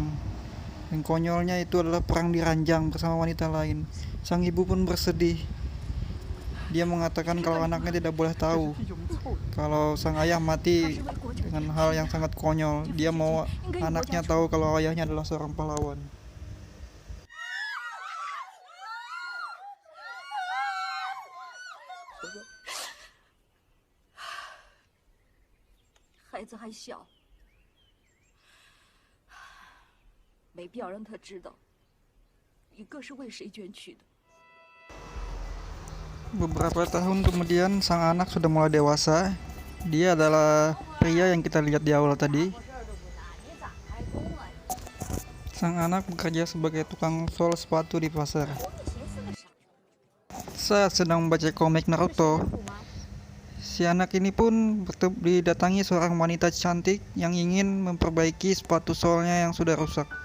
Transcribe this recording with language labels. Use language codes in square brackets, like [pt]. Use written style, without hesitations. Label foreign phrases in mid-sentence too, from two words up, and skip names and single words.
[id] Yang konyolnya itu adalah perang di ranjang bersama wanita lain. Sang ibu pun bersedih. Dia mengatakan kalau anaknya tidak boleh tahu kalau sang ayah mati dengan hal yang sangat konyol. Dia mau anaknya tahu kalau ayahnya adalah seorang pahlawan. [zh] 孩子还小，没必要让他知道一个是为谁捐躯的。 [id] Beberapa tahun kemudian sang anak sudah mulai dewasa. Dia adalah pria yang kita lihat di awal tadi. Sang anak bekerja sebagai tukang sol sepatu di pasar. Saat sedang membaca komik Naruto, si anak ini pun didatangi seorang wanita cantik yang ingin memperbaiki sepatu solnya yang sudah rusak.